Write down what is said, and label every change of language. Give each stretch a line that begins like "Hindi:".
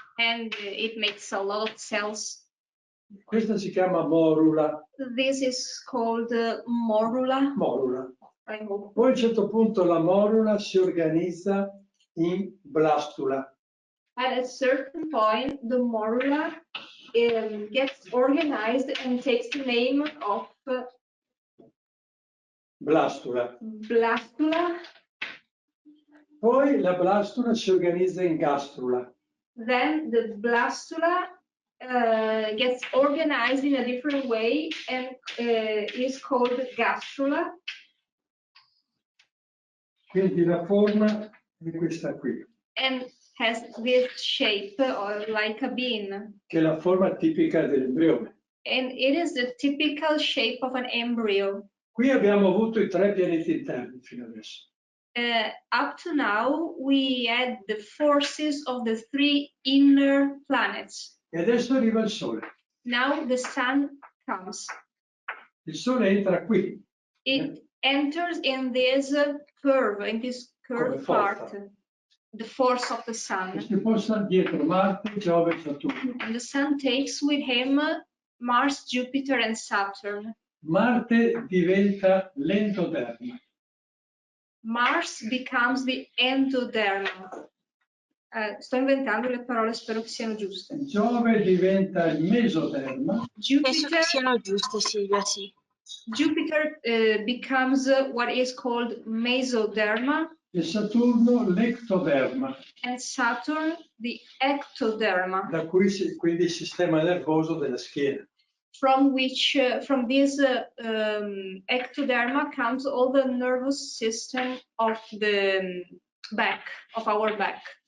English: And it makes a lot of cells.
Italian: Questa si chiama morula.
English: This is called morula. Morula. I hope.
Italian: Poi a un certo punto la morula si organizza in blastula.
English: At a certain point, the morula gets organized and takes the name of Blastula. blastula.
Italian: Poi la blastula si organizza in gastrula.
English: Then the blastula gets organized in a different way and is called gastrula.
Italian: Quindi la forma è questa qui.
English: And has this shape like a bean.
Italian: Che è la forma tipica dell'embrione.
English: And it is the typical shape of an embryo.
Italian: Qui abbiamo avuto i 3 pianeti interni fino adesso.
English: Up to now, we had the forces of the 3 inner planets.
Italian: E adesso arriva il sole.
English: Now the sun comes.
Italian: Il sole entra qui.
English: It enters in this curve,
Italian: Come
English: part,
Italian: forza.
English: the force of the sun.
Italian: E si possa dietro Marte, Giove e Saturno.
English: And the sun takes with him Mars, Jupiter, and Saturn.
Italian: Marte diventa l'endoderma.
English: Mars becomes the endoderma.
Italian: Sto inventando le parole, spero che siano giuste. Giove diventa il mesoderma. Penso che siano giuste, Silvia, sì.
English: Jupiter becomes what is called mesoderma.
Italian: E Saturno l'ectoderma.
English: And Saturn the ectoderma.
Italian: Da cui quindi il sistema nervoso della schiena.
English: From which, from this ectoderma comes all the nervous system of the back, of our back.